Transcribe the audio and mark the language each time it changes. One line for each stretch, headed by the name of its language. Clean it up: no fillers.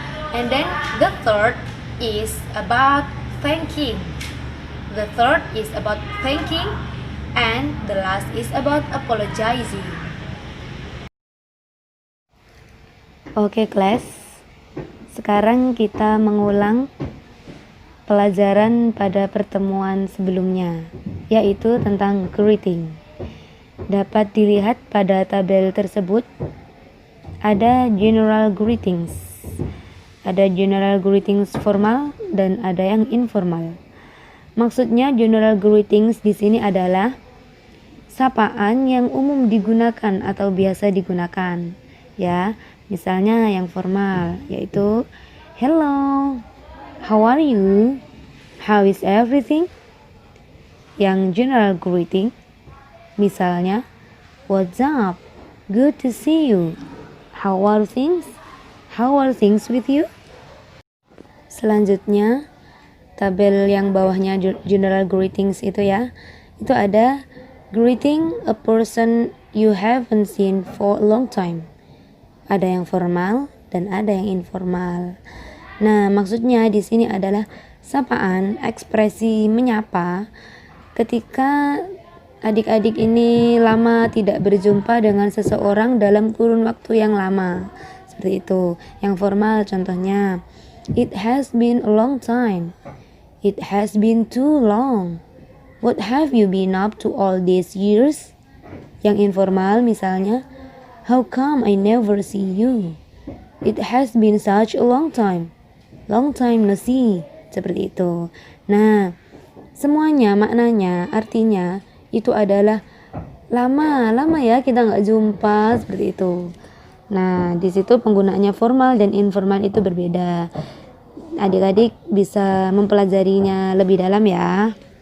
English: And then the third is about thanking. The third is about thanking, and the last is about apologizing.
Indonesian: Oke kelas, sekarang kita mengulang pelajaran pada pertemuan sebelumnya, yaitu tentang greeting. Dapat dilihat pada tabel tersebut ada general greetings. Ada general greetings formal dan ada yang informal. Maksudnya general greetings di sini adalah sapaan yang umum digunakan atau biasa digunakan. Ya, misalnya yang formal yaitu
English: hello, how are you? How is everything?
Indonesian: Yang general greeting misalnya
English: what's up? Good to see you. How are things? How are things with you?
Indonesian: Selanjutnya tabel yang bawahnya general greetings itu ya. Itu ada
English: greeting a person you haven't seen for a long time.
Indonesian: Ada yang formal dan ada yang informal. Nah, maksudnya di sini adalah sapaan, ekspresi menyapa ketika adik-adik ini lama tidak berjumpa dengan seseorang dalam kurun waktu yang lama. Seperti itu. Yang formal contohnya,
English: it has been a long time. It has been too long. What have you been up to all these years?
Indonesian: Yang informal misalnya,
English: how come I never see you? It has been such a long time. Long time no see.
Indonesian: Seperti itu. Nah, semuanya maknanya, artinya itu adalah lama ya kita nggak jumpa, seperti itu. Nah, di situ penggunaannya formal dan informal itu berbeda. Adik-adik bisa mempelajarinya lebih dalam ya.